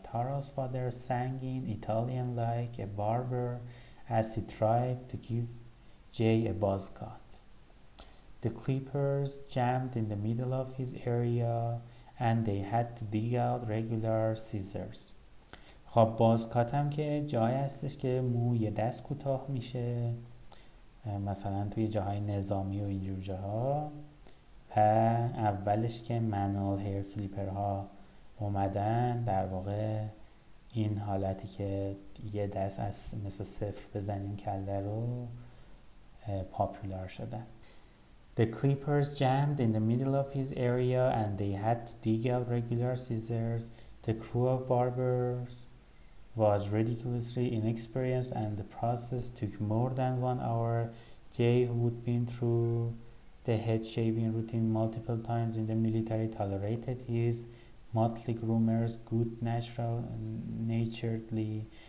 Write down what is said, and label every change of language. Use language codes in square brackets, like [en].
[en] Tara's father sang in Italian like a barber as he tried to give Jay a buzz cut. The clippers jammed in the middle of his area and they had to dig out regular scissors. [fa] خب بازکاتم که جایی هستش که مو یه دست کوتاه میشه، مثلا توی جاهای نظامی و اینجور جاها، و اولش که منوال هیر کلیپر ها اومدن، در واقع این حالتی که یه دست از مثل صفر بزنیم کله رو پاپولار شدن. [en] The clippers jammed in the middle of his area and they had to dig out regular scissors. The crew of barbers was ridiculously inexperienced and the process took more than 1 hour. Jay, who had been through the head shaving routine multiple times in the military, tolerated his motley groomers good naturedly.